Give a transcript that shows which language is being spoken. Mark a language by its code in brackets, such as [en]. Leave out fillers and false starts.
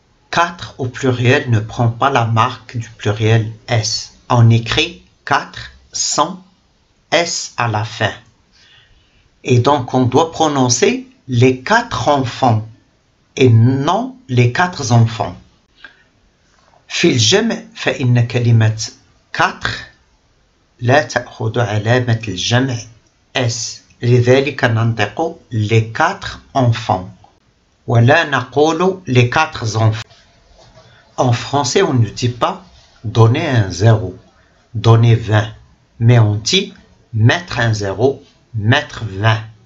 [fr] 4 au pluriel ne prend pas la marque du pluriel S. On écrit 4 sans S à la fin. Et donc on doit prononcer les 4 enfants et non les 4 enfants. [ar] في الجمع فإن كلمة 4 لا تأخذ علامة الجمع S. لذلك ننطق [fr] les 4 enfants. [ar] ولا نقول [fr] les 4 enfants. En français, on ne dit pas donner un 0, donner 20, mais on dit mettre un 0, mettre 20.